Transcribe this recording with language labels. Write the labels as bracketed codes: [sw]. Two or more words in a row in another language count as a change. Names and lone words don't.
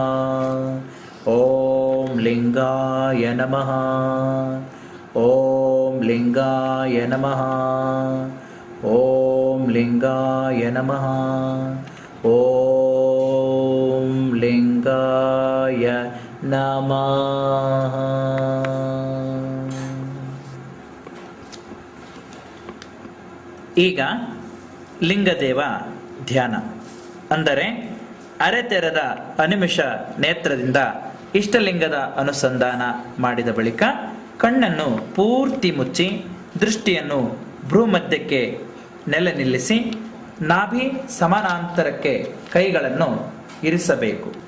[sa] ಓಂ ಲಿಂಗಾಯ ನಮಃ. ಓಂ ಲಿಂಗಾಯ ನಮಃ. ಓಂ ಲಿಂಗಾಯ ನಮಃ. ಓಂ ಲಿಂಗಾಯ ನಮಃ. [kn] ಈಗ ಲಿಂಗದೇವ ಧ್ಯಾನ ಅಂದರೆ ಅರೆತೆರೆದ ಅನಿಮಿಷ ನೇತ್ರದಿಂದ ಇಷ್ಟಲಿಂಗದ ಅನುಸಂಧಾನ ಮಾಡಿದ ಬಳಿಕ ಕಣ್ಣನ್ನು ಪೂರ್ತಿ ಮುಚ್ಚಿ ದೃಷ್ಟಿಯನ್ನು ಭ್ರೂಮಧ್ಯಕ್ಕೆ ನೆಲೆ ನಿಲ್ಲಿಸಿ ನಾಭಿ ಸಮಾನಾಂತರಕ್ಕೆ ಕೈಗಳನ್ನು ಇರಿಸಬೇಕು.